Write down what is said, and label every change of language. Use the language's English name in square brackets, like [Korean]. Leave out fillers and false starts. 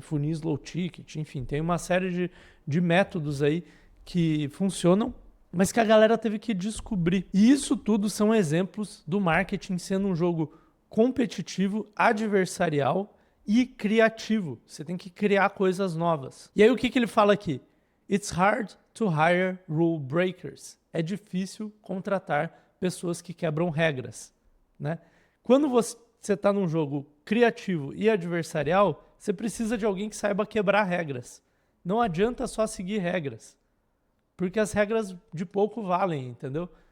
[Portuguese] Funis low ticket, enfim, tem uma série de métodos aí que funcionam, mas que a galera teve que descobrir. E isso tudo são exemplos do marketing sendo um jogo competitivo, adversarial e criativo. Você tem que criar coisas novas. E aí o que ele fala aqui? [English] It's hard to hire rule breakers. [Portuguese] É difícil contratar pessoas que quebram regras, né? Quando você está num jogo criativo e adversarial, você precisa de alguém que saiba quebrar regras. Não adianta só seguir regras, porque as regras de pouco valem, entendeu?